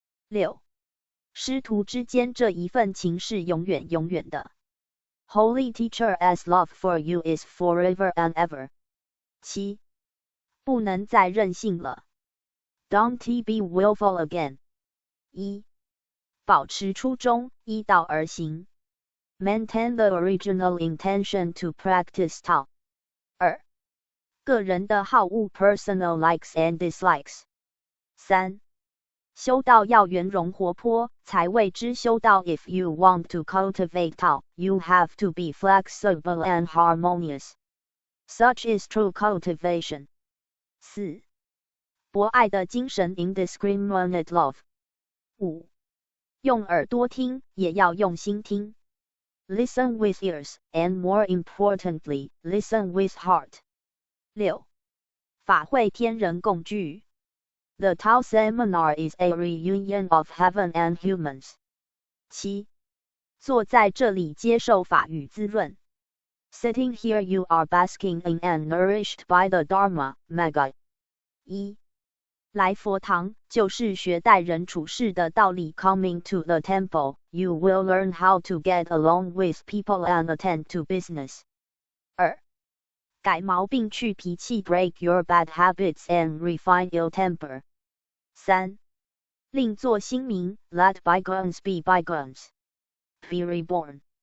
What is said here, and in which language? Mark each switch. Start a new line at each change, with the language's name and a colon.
Chinese: 6. 师徒之间这一份情是永远永远的。
English: Holy Teacher's love for you is forever and ever.
Chinese: 7. 不能再任性了。
English: Don't be willful again.
Chinese: 1. 保持初衷，依道而行。
English: Maintain the original intention to practice Tao.
Chinese: 2. 个人的好恶
English: personal likes and dislikes. 3.
Chinese: 修道要圆融活泼，才谓之修道。
English: If you want to cultivate Tao, you have to be flexible and harmonious. Such is true cultivation.
Chinese: 4. 博爱的精神
English: indiscriminate love.
Chinese: 5. 用耳朵听，也要用心听。
English: Listen with ears, and more importantly, listen with heart.
Chinese: 6. 法会天人共聚。
English: The Tao Seminar is a reunion of heaven and humans. 7.
Chinese: 坐在这里接受法语滋润。
English: Sitting here you are basking in and nourished by the Dharma, Magga. 1.
Chinese: 来佛堂，就是学待人处事的道理。
English: Coming to the temple, you will learn how to get along with people and attend to business.
Chinese: 2. 改毛病去脾气
English: Break your bad habits and refine ill temper.
Chinese: 3. 另作新名
English: Let bygones be bygones. Be reborn.